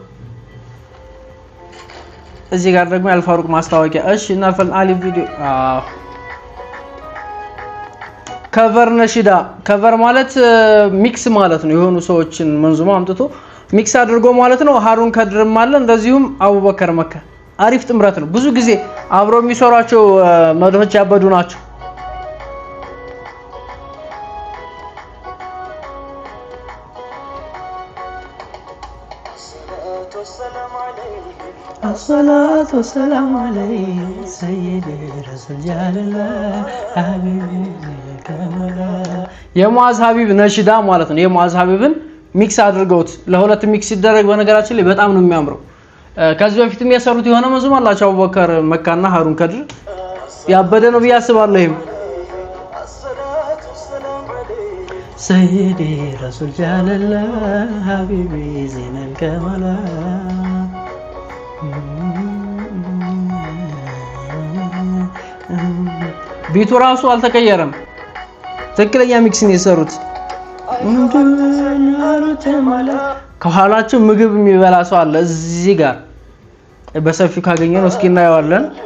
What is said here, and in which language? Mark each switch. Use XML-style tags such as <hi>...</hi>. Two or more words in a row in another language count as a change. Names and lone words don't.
<am>እዚህ ጋር ደግሞ ያልፋሩቅ ማስታወቂያ። እሺ እናልፈን አሊ ቪዲዮ ከቨር ነሽዳ ከቨር ማለት ሚክስ ማለት ነው። የሆኑ ሰዎችን መንዙማ አምጥቶ ሚክስ አድርጎ ማለት ነው። ሃሩን ከድርም አለ እንደዚሁም አቡበከር መካ አሪፍ ጥምረት ነው። ብዙ ጊዜ አብሮ የሚሰሯቸው መድሆች ያበዱ ናቸው።</am> <ar>الصلاة والسلام عليه سيدي رسول الله حبيبي كملا</ar> <am>የሙአዝ ሀቢብ ነሽዳ ማለት ነው። የሙአዝ ሀቢብን ሚክስ አድርገውት ለሁለት ሚክስ ሲደረግ በነገራችን ላይ በጣም ነው የሚያምረው። ከዚህ በፊትም የሰሩት የሆነ መንዙማ አላቸው አቡበከር መካና ሃሩን ከድር ያበደ ነው ብዬ አስባለሁ።</am> <ar>سيدي رسول الله حبيبي زين الكملا</ar> <am>ቢቱ ራሱ አልተቀየረም። ትክክለኛ ሚክስ ነው የሰሩት። ከኋላቸው ምግብ የሚበላ ሰው አለ እዚህ ጋር በሰፊው ካገኘነው እስኪ እናየዋለን።</am>